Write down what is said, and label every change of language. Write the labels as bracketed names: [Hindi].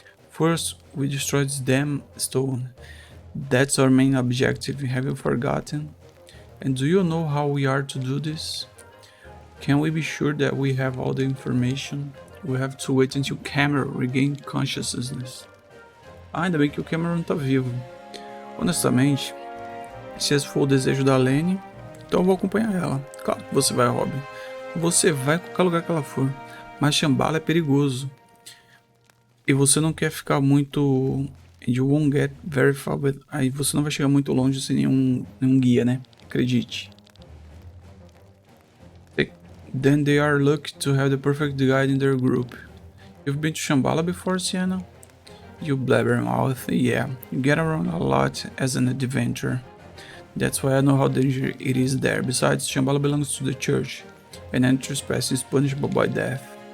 [English] First, we destroyed this damn stone. That's our main objective, have you forgotten? And do you know how we are to do this? Can we be sure that we have all the information? We have to wait until Cameron regain consciousness. [Portuguese] Ainda bem que o Cameron tá vivo. Honestamente, se esse for o desejo da Lane, então eu vou acompanhar ela. Claro que você vai, Robin. Você vai em qualquer lugar que ela for. Mas Shambhala é perigoso. E você não quer ficar muito... [English] You won't get very far with... [Portuguese] Aí você não vai chegar muito longe sem nenhum guia, né? Acredite. [English] Then they are lucky to have the perfect guide in their group. You've been to Shambhala before, Sienna? You blabbermouth, yeah. You get around a lot as an adventurer. That's why I know how dangerous it is there. Besides, Shambhala belongs to the church, and any trespass is punishable by death.